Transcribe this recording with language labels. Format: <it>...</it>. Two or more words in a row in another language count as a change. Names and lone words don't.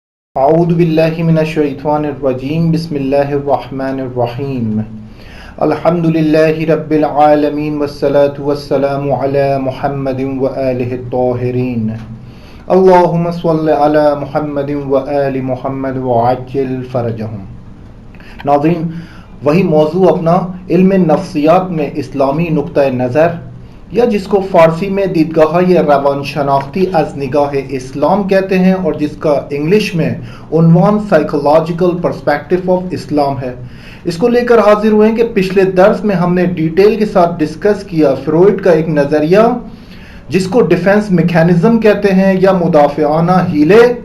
<ar>اعوذ باللہ من الشیطان الرجیم بسم اللہ الرحمن الرحیم الحمد للہ رب العالمین والصلاة والسلام علی محمد وآلہ الطاہرین اللہم صل علی محمد وآل محمد وعجل فرجہم۔</ar> <ur>ناظرین، وہی موضوع اپنا علم نفسیات میں اسلامی نقطہ نظر یا جس کو فارسی میں دیدگاہ یا</ur> <fa>روان شناختی از نگاہ اسلام</fa> <ur>کہتے ہیں اور جس کا انگلش میں عنوان</ur> <en>psychological perspective of Islam</en> <ur>ہے، اس کو لے کر حاضر ہوئے ہیں کہ پچھلے درس میں ہم نے ڈیٹیل کے ساتھ ڈسکس کیا فروئڈ کا ایک نظریہ جس کو</ur> <en>defense mechanism</en> <ur>کہتے ہیں یا مدافعانہ ہیلے۔</ur>